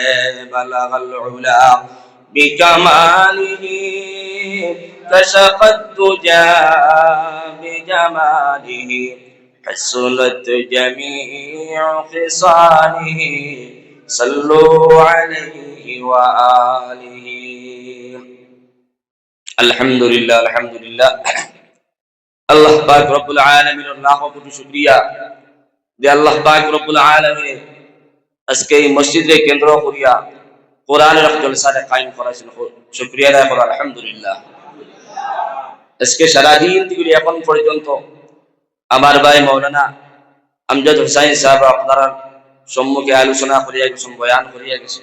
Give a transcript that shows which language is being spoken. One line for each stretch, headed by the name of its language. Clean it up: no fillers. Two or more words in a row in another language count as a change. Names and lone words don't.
Arabic: بلغ العلا بکمالہ کشف الدجی بجمالہ، حسنت جمیع خصالہ، صلو علیہ وآلہ. الحمدللہ الحمدللہ.
Bangla: আল্লাহ পাক
Arabic: رب العالمين
Bangla: লাখ কোটি শুকরিয়া যে আল্লাহ পাক
Arabic: رب العالمين
Bangla: আজকে এই মসজিদে কেন্দ্র করিয়া কোরআনের জলসারে কায়েম করেছেন. শুকরিয়া আদায় করি আলহামদুলিল্লাহ. আজকে সারা দিন থেকে এখন পর্যন্ত আমার ভাই মাওলানা আমজাদ হোসেন সাহেব আপনারা সম্মুখে আলোচনা করিয়া গেছেন, বয়ান করিয়া গেছে.